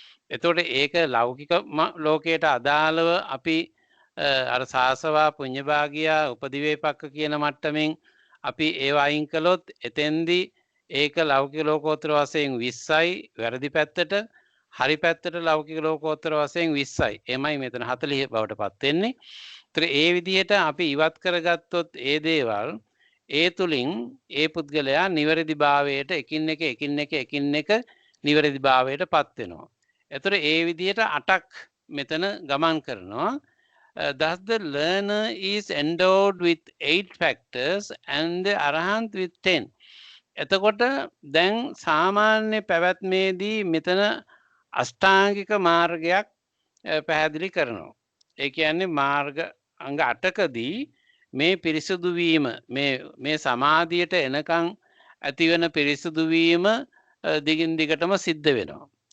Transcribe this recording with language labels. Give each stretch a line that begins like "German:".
Sinhala: එතකොට ඒක ලෞකික ලෝකයට අදාළව අපි අර සාසවා පුඤ්ඤභාගියා උපදිවේපක්ක කියන මට්ටමින් අපි ඒව අයින් කළොත් එතෙන්දී ඒක ලෞකික ලෝකෝත්තර වශයෙන් 20යි වැරදි පැත්තට හරි පැත්තට ලෞකික ලෝකෝත්තර වශයෙන් 20යි. එමයි මෙතන 40 බවට පත් වෙන්නේ. ඒතර ඒ විදිහට අපි ඉවත් කරගත්තොත් ඒ දේවල් ඒ තුලින් ඒ පුද්ගලයා නිවැරදි භාවයට එකින් එක නිවැරදි භාවයට පත් වෙනවා. ඒතර ඒ විදිහට 8ක් මෙතන ගමන් කරනවා.
English: Thus the learner is endowed with 8 factors and the arahant with 10.
Sinhala: එතකොට දැන් සාමාන්‍ය පැවැත්මේදී මෙතන අෂ්ටාංගික මාර්ගයක් පැහැදිලි කරනවා. ඒ කියන්නේ මාර්ග අංග 8කදී මේ පිරිසුදු වීම මේ සමාධියට එනකන් ඇතිවෙන පිරිසුදු වීම දිගින් දිගටම සිද්ධ වෙනවා.